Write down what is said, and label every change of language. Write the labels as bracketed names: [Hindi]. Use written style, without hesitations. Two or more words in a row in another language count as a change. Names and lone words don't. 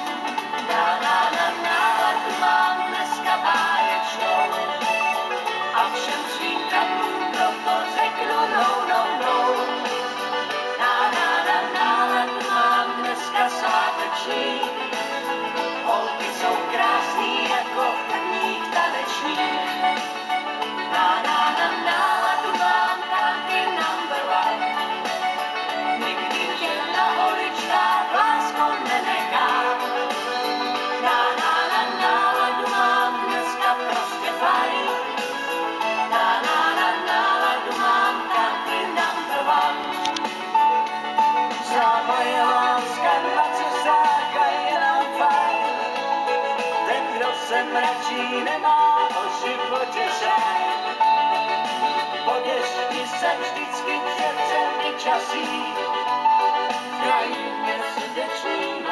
[Czech] Náladu mám dneska báječnou a všem svým kaplům proto řeknu no. Náladu mám dneska sváteční, holky jsou krásný jako v prvních tanečních. Náladu mám taky [English] number one, [Czech] nikdy tě na holičkách lásko nenechám. Náladu mám dneska prostě fajn, náladu mám taky [English] number one. [Czech] Za moje láska na cesách a je nám fajn, ten, kdo se mračí, nemá o životě šajn. Po dešti se vždycky přece vyčasí, v krajině srdečný